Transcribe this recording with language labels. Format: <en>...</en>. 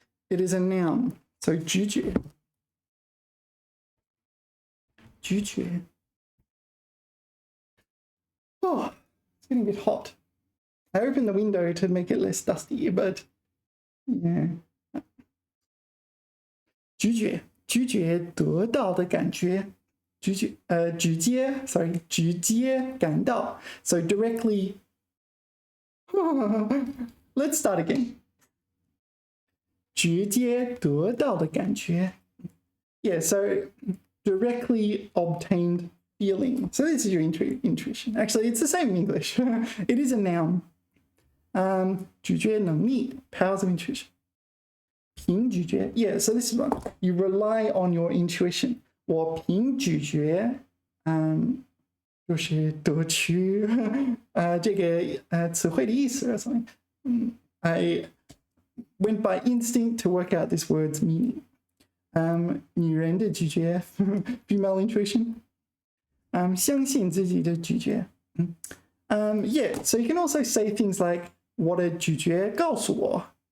<en>It is a noun, so 直觉.</en> <zh>直觉.</zh> <en>Oh, it's getting a bit hot. I opened the window to make it less dusty, but yeah.</en> <zh>直觉，直觉得到的感觉，直接感到。</zh> <en>So directly. Let's start again.</en> <zh>直接得到的感觉。</zh> <en>Yeah, so directly obtained feeling. So this is your intuition. Actually, it's the same in English. It is a noun. 直觉能力, powers of intuition. 凭直觉, yeah, so this is one. You rely on your intuition.</en> <zh>我凭直觉，就是得取这个词汇的意思</zh> <en>or something. I went by instinct to work out this word's meaning.</en> <zh>女人的直觉</zh> <en>female intuition.</en> <zh>相信自己的直觉.</zh> <en>Yeah, so you can also say things like</en> <zh>我的直觉告诉我.</zh>